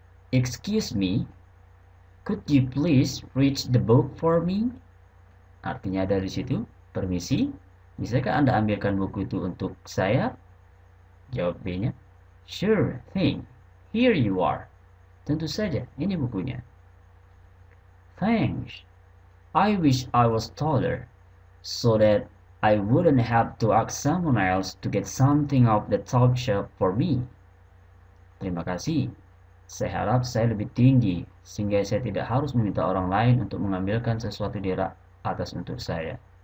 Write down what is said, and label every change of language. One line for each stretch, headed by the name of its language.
English: Excuse me, could you please read the book for me?
Indonesian: Artinya dari situ, permisi, bisakah Anda ambilkan buku itu untuk saya? Jawab B-nya.
English: Sure thing. Here you are.
Indonesian: Tentu saja, ini bukunya. Thanks.
English: I wish I was taller, so that I wouldn't have to ask someone else to get something off the top shelf for me.
Indonesian: Terima kasih. Saya harap saya lebih tinggi, sehingga saya tidak harus meminta orang lain untuk mengambilkan sesuatu di rak atas untuk saya.